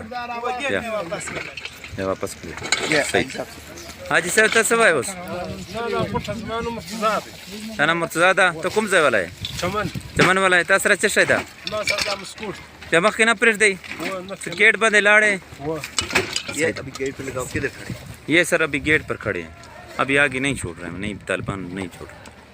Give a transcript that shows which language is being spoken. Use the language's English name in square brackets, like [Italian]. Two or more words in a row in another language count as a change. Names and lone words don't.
[Pashto] وګېټ مې واپس کړه یا واپس کړی صحیح حاجي صاحب ته څه وایي اوس تا نام مرتضی ده ته کوم ځای والا یې چمن والا یې تا سره څه شی ده بیا مخکې نه پرېږدی गेट باندې لاړې [Urdu] یہ ابھی گیٹ پہ لگاؤ کدھر کھڑے? یہ سر ابھی گیٹ پر کھڑے ہیں ابھی آگے نہیں چھوڑ رہے ہیں نہیں طالبان نہیں چھوڑ رہے हैं नहीं तालिबान नहीं छोड़ रहे